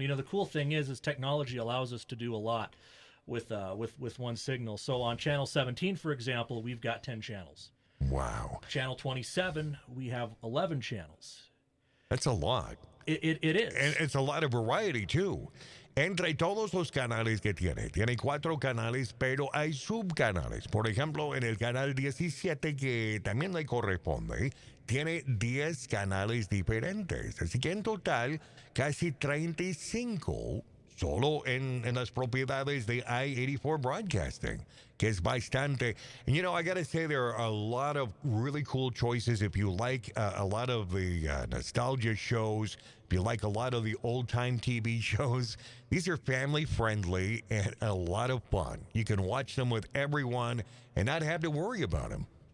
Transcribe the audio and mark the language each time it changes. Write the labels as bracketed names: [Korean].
[English] The cool thing is technology allows us to do a lot with one signal. So on channel 17, for example, we've got 10 channels. Wow. Channel 27, we have 11 channels. That's a lot. It is. And it's a lot of variety, too. [Spanish] Entre todos los canales que tiene 4 canales, pero hay subcanales. Por ejemplo, en el canal 17, que también le corresponde, tiene 10 canales diferentes. Así que en total, casi 35 solo en las propiedades de I-84 Broadcasting, que es bastante. [English] And I got to say, there are a lot of really cool choices. If you like a lot of the nostalgia shows, if you like a lot of the old-time TV shows, these are family-friendly and a lot of fun. You can watch them with everyone and not have to worry about them.